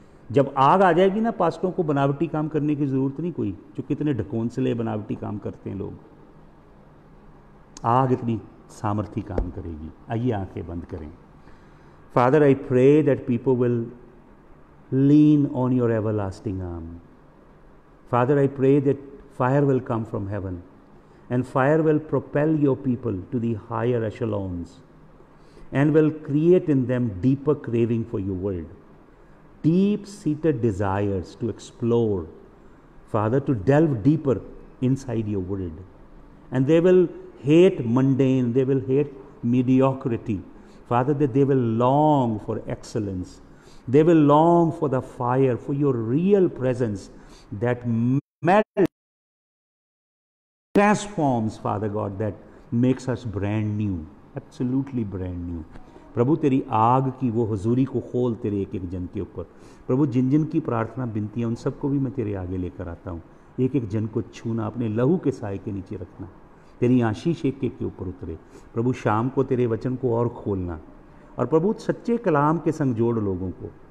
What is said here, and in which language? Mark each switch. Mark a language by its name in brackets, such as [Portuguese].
[Hindi] जब आग आ जाएगी ना, पास्टरों को बनावटी काम करने की जरूरत नहीं कोई, जो कितने ढकोंसले बनावटी काम करते हैं लोग। आग इतनी सामर्थी काम करेगी। आइए आंखें बंद करें। [English] Father, I pray that people will lean on your everlasting arm. Father, I pray that fire will come from heaven, and fire will propel your people to the higher echelons and will create in them deeper craving for your word, deep-seated desires to explore, Father, to delve deeper inside your word. And they will hate mundane, they will hate mediocrity, Father, that they will long for excellence. They will long for the fire, for your real presence that melts, transforms, Father God, that makes us brand new, absolutely brand new. [Hindi] प्रभु, तेरी आग की वो हुजूरी को खोल तेरे एक एक जन के ऊपर। प्रभु, जिन जिन की प्रार्थना बिनती है उन सबको भी मैं तेरे आगे लेकर आता हूँ। एक एक जन को छूना, अपने लहू के साए के नीचे रखना, तेरी आशीष एक एक के ऊपर उतरे। प्रभु, शाम को तेरे वचन को और खोलना, और प्रभु सच्चे कलाम के संग जोड़ लोगों को।